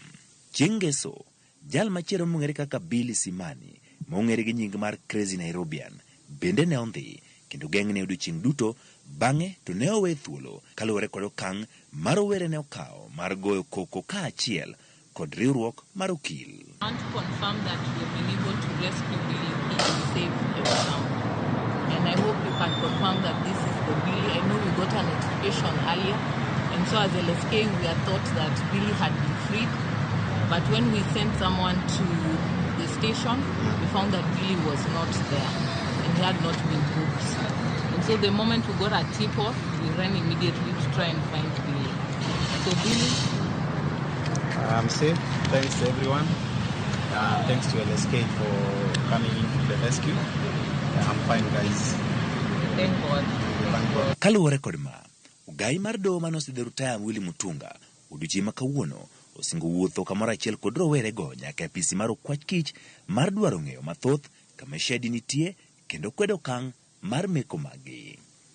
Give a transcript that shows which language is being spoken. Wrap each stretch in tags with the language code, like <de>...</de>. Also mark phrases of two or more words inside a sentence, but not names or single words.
<luo>Chieng' ngeso jal machielo mong'ere kaka Billy Simani mong'ere gi nying mar Crazy Nairobian bende ne ondhi kendo geng'ne odiochieng' duto bang'e to ne owe thuolo kaluwore kod okang' mar rowere ne okawo mar goyo koko kaachiel kod riwruok mar okil.</luo> <en>I want to confirm that we have been able to rescue Billy and save him now. And I hope you can confirm that this is the Billy. I know we got a notification earlier, and so as LSK we had thought that Billy had been freed. But when we sent someone to the station, we found that Billy was not there and he had not been booked. And so the moment we got a tip-off, we ran immediately to try and find Billy. So Billy, I'm safe. Thanks to everyone. Thanks to LSK for coming into the rescue. I'm fine, guys. thank God. Thank God.</en> <luo>Kaluwore kod ma, ugai mar doho manosidho rutaya Willy Mutunga odiochieng' ma kawuono osingo wuotho kamoro achiel kod rowere go nyaka e apisi mar okwach kich mar dwaro ng'eyo mathoth kama Shadi nitie kendo kwedo okang' mar meko magi.</luo>